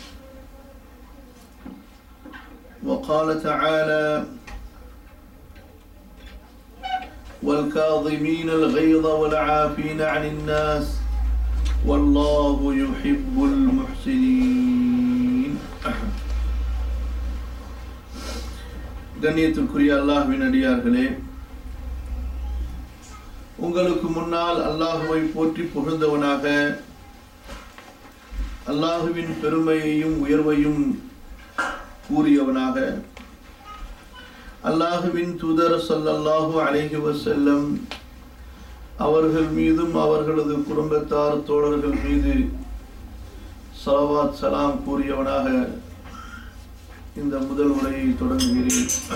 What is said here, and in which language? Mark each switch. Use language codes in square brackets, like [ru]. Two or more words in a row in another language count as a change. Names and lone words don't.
[ar] وقال تعالى: والكاظمين الغيظ والعافين عن الناس والله يحب المحسنين. [ta] கண்ணியத்திற்குரிய அல்லாஹ்வின் அடியார்களே, உங்களுக்கு முன்னால் அல்லாஹுவை போற்றி புகழ்ந்தவனாக அல்லாஹுவின் பெருமையையும் உயர்வையும் கூறியவனாக அல்லாஹுவின் தூதர் [ar] صلى الله عليه وسلم [ta] அவர்கள் மீதும் அவர்களது குடும்பத்தார் தோழர்கள் மீது ஸலவாத் சலாம் கூறியவனாக இந்த முதல் உரையை தொடங்குகிறேன்.